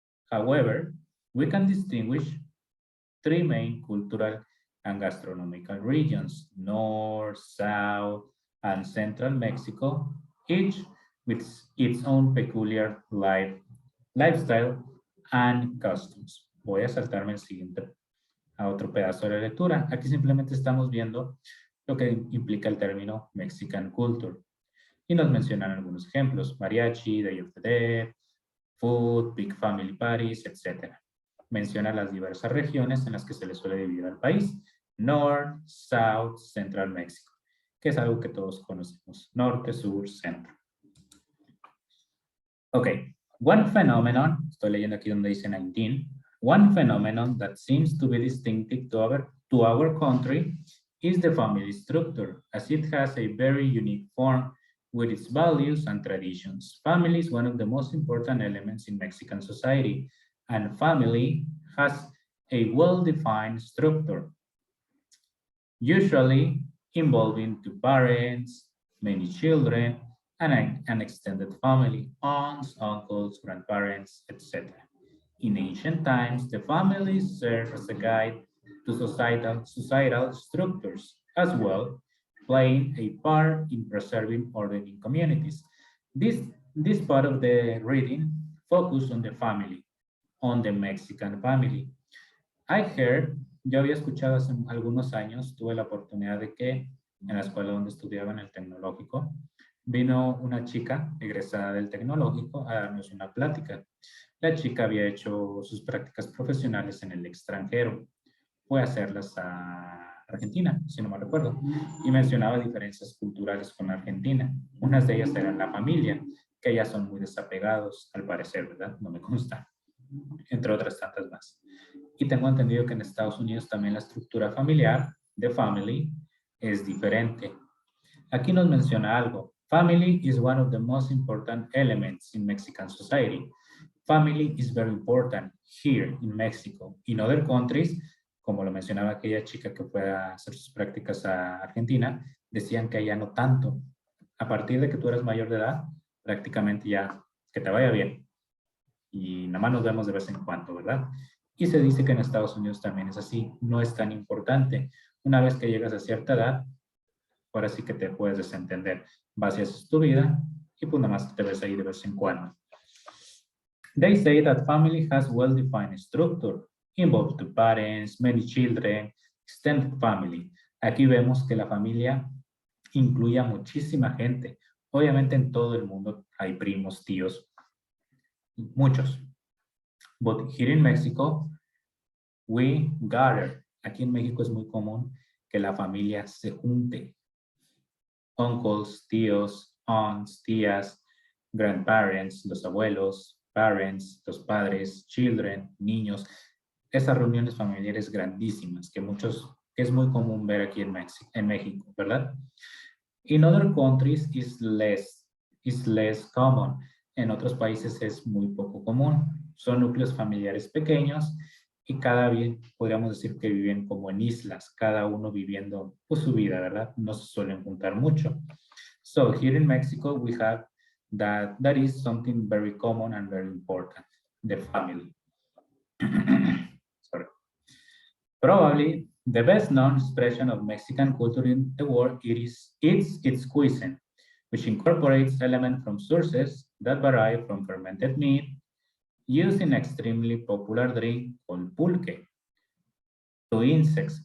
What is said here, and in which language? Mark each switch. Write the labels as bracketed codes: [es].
[en] However, we can distinguish three main cultural and gastronomical regions: North, South, and Central Mexico, each with its own peculiar lifestyle and customs. [es] Voy a saltarme el siguiente a otro pedazo de la lectura. Aquí simplemente estamos viendo lo que implica el término Mexican Culture. Y nos mencionan algunos ejemplos: mariachi, [en] Day of the Dead, [es] food, big family parties, etc. Menciona las diversas regiones en las que se le suele dividir al país: [en] North, South, Central México, [es] que es algo que todos conocemos: norte, sur, centro. [en] Ok, one phenomenon, [es] estoy leyendo aquí donde dice 19, [en] one phenomenon that seems to be distinctive to our country is the family structure, as it has a very unique form with its values and traditions. Family is one of the most important elements in Mexican society, and family has a well-defined structure, usually involving two parents, many children, and an extended family: aunts, uncles, grandparents, etc. In ancient times, the families served as a guide to societal structures as well, playing a part in preserving order in communities. This part of the reading focused on the family, on the Mexican family. I heard, [es] yo había escuchado hace algunos años, tuve la oportunidad de que en la escuela donde estudiaba en el tecnológico, vino una chica egresada del tecnológico a darnos una plática. La chica había hecho sus prácticas profesionales en el extranjero, fue a hacerlas a Argentina, si no me recuerdo, y mencionaba diferencias culturales con Argentina. Unas de ellas eran la familia, que ellas son muy desapegados, al parecer, ¿verdad? No me consta, entre otras tantas más. Y tengo entendido que en Estados Unidos también la estructura familiar, de family, es diferente. Aquí nos menciona algo. [en] Family is one of the most important elements in Mexican society. Family is very important here in Mexico. In other countries, [es] como lo mencionaba aquella chica que fue a hacer sus prácticas a Argentina, decían que allá no tanto. A partir de que tú eres mayor de edad, prácticamente ya que te vaya bien. Y nada más nos vemos de vez en cuando, ¿verdad? Y se dice que en Estados Unidos también es así, no es tan importante. Una vez que llegas a cierta edad, ahora sí que te puedes desentender. Vas y haces tu vida y pues nada más te ves ahí de vez en cuando. [en] They say that family has well-defined structure, involves two parents, many children, extended family. [es] Aquí vemos que la familia incluye a muchísima gente. Obviamente en todo el mundo hay primos, tíos, muchos. [en] But here in Mexico, we gather. [es] Aquí en México es muy común que la familia se junte. [en] Uncles, [es] tíos, [en] aunts, [es] tías, [en] grandparents, [es] los abuelos, [en] parents, [es] los padres, [en] children, [es] niños. Esas reuniones familiares grandísimas que es muy común ver aquí en México, ¿verdad? [en] In other countries is less common. [es] En otros países es muy poco común. Son núcleos familiares pequeños y podríamos decir que viven como en islas, cada uno viviendo pues, su vida, ¿verdad? No se suelen juntar mucho. [en] So here in Mexico we have that is something very common and very important, the family. Sorry. Probably the best known expression of Mexican culture in the world it's its cuisine, which incorporates elements from sources that vary from fermented meat, used in extremely popular drink called pulque, to insects.